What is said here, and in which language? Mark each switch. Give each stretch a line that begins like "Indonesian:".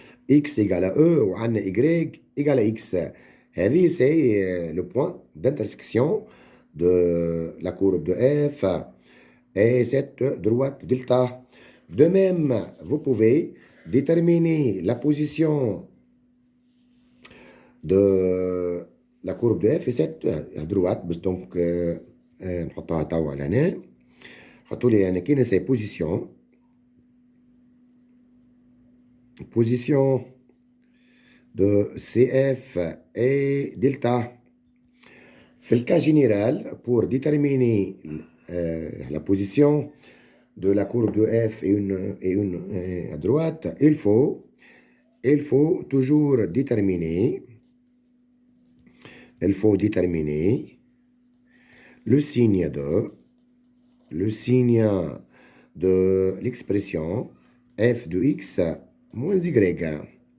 French: X égale à E ou en Y égale à X. C'est le point d'intersection de la courbe de f et cette droite delta. De même, vous pouvez déterminer la position de la courbe de f et cette droite.
Arabic: Donc, نحطها توا لهنا. حطوا لي هنا كاين سي
French: position de CF et delta. Dans le cas général, pour déterminer la position de la courbe de F et une à droite, il faut toujours déterminer, le signe de l'expression f de x moins y.